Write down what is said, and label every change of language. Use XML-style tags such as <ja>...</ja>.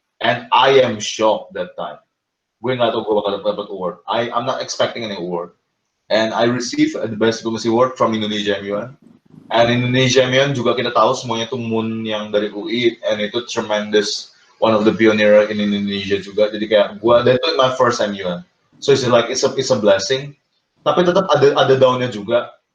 <en>And I am shocked that time.</en> <id>Gue nggak tahu gue bakal dapat</id> <en>award. I'm not expecting any award. And I received the best diplomacy award from Indonesia MUN.</en> <id>And Indonesia MUN juga kita tahu semuanya itu Moon yang dari UI, and itu tremendous,</id> <en>one of the pioneer in Indonesia</en> <id>juga. Jadi kayak gue,</id> <en>that was my first MUN. So it's like it's a blessing.</en> <id>Tapi tetap ada downnya juga.</id>